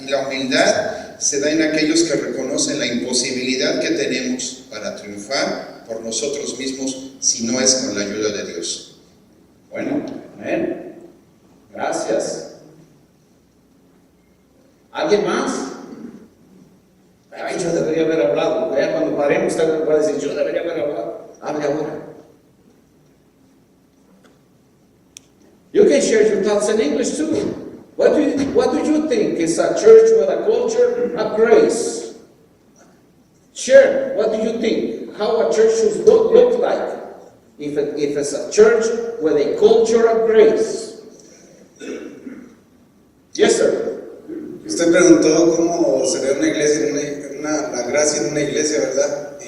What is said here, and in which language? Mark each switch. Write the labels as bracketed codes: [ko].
[es] Y la humildad se da en aquellos que reconocen la imposibilidad que tenemos para triunfar por nosotros mismos si no es con la ayuda de Dios. Bueno, amén. Gracias. ¿Alguien más? Ay, yo debería haber hablado. Ya cuando paremos, usted va a decir, yo debería haber hablado. Hable ahora. [en] You can share your thoughts in English too. What do you think is a church with a culture of grace? Share. What do you think? How a church should look like? If it's a church with a culture of grace. Yes, sir. [es] Usted preguntó cómo se ve una iglesia, la gracia en una iglesia, ¿verdad?